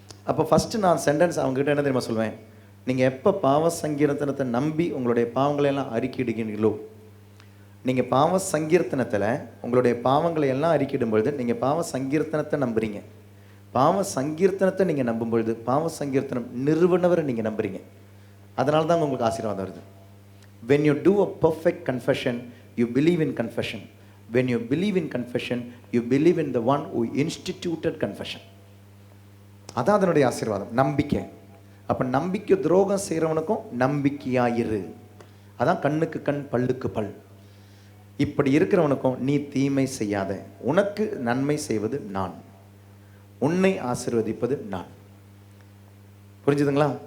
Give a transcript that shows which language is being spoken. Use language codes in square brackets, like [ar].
[ta] அப்போ ஃபஸ்ட்டு நான் சென்டென்ஸ் அவங்ககிட்ட என்ன தெரியுமா சொல்லுவேன்? நீங்கள் எப்போ பாவ சங்கீர்த்தனத்தை நம்பி உங்களுடைய பாவங்களையெல்லாம் அறிக்கையிடுகிறீங்களோ, நீங்கள் பாவ சங்கீர்த்தனத்தில் உங்களுடைய பாவங்களை எல்லாம் அறிக்கையிடும்பொழுது நீங்கள் பாவ சங்கீர்த்தனத்தை நம்புறீங்க. பாவ சங்கீர்த்தனத்தை நீங்கள் நம்பும்பொழுது பாவ சங்கீர்த்தனம் நிறுவனவரை நீங்கள் நம்புறீங்க. அதனால தான் உங்களுக்கு ஆசீர்வாதம் வருது. [en] When you do a perfect confession, you believe in confession. When you believe in confession, you believe in the one who instituted confession. [ta] அதான் அதனுடைய ஆசீர்வாதம், நம்பிக்கை. அப்போ நம்பிக்கை துரோகம் செய்கிறவனுக்கும் நம்பிக்கையாயிரு. அதான் கண்ணுக்கு கண் பல்லுக்கு பல். இப்படி இருக்கிறவனுக்கும் நீ தீமை செய்யாத, உனக்கு நன்மை செய்வது நான், உன்னை ஆசீர்வதிப்பது நான். புரிஞ்சுதுங்களா?